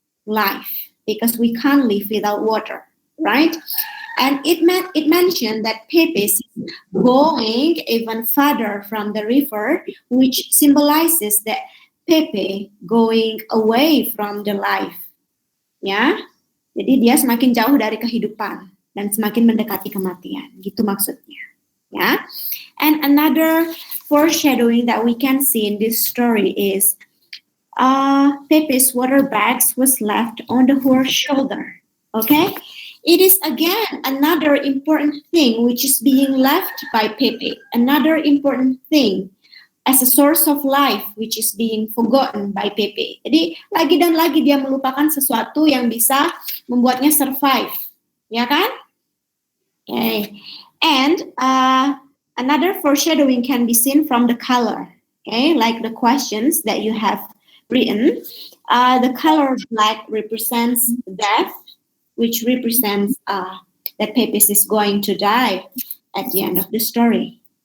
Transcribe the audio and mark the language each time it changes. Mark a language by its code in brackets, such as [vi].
[en] Life, because we can't live without water, right? And it mentioned that Pepe is going even farther from the river, which symbolizes that Pepe going away from the life. [id] Ya, jadi dia semakin jauh dari kehidupan dan semakin mendekati kematian, gitu maksudnya. [en] Ya, and another foreshadowing that we can see in this story is Pepe's water bags was left on the horse's shoulder. Okay, it is again another important thing which is being left by Pepe. Another important thing as a source of life which is being forgotten by Pepe. [id] Jadi lagi dan lagi dia melupakan sesuatu yang bisa membuatnya survive, ya kan? [en] Okay. And another foreshadowing can be seen from the color. Okay, like the questions that you have written. The color black represents death, which represents that Pepys is going to die at the end of the story.